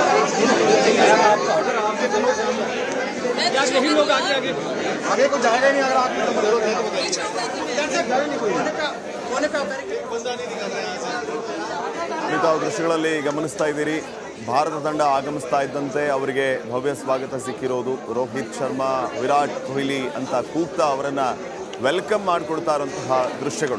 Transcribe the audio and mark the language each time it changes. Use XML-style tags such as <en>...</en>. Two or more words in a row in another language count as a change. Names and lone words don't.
<hi>यही लोग आगे को जाएगा नहीं. अगर आप</hi> <kn>ತಾವು ದೃಶ್ಯಗಳಲ್ಲಿ ಗಮನಿಸ್ತಾ ಇದ್ದೀರಿ. ಭಾರತ ತಂಡ ಆಗಮಿಸ್ತಾ ಇದ್ದಂತೆ ಅವರಿಗೆ ಭವ್ಯ ಸ್ವಾಗತ ಸಿಕ್ಕಿರೋದು. ರೋಹಿತ್ ಶರ್ಮಾ, ವಿರಾಟ್ ಕೊಹ್ಲಿ ಅಂತ ಕೂಗ್ತಾ ಅವರನ್ನು ವೆಲ್ಕಮ್ ಮಾಡಿಕೊಡ್ತಾ ಇರುವಂತಹ ದೃಶ್ಯಗಳು.</kn>